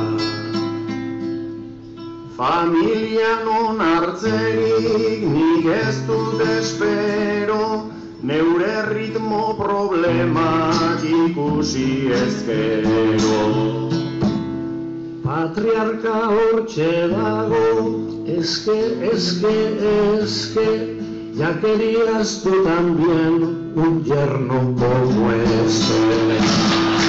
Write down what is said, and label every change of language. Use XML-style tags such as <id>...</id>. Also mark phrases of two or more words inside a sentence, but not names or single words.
<eu>Familian onartzerik nik ez dut espero, neure ritmo problemak ikusi ezkero. Patriarka hortxe dago, eske,</eu> <es>ya querías tú también un yerno como este.</es>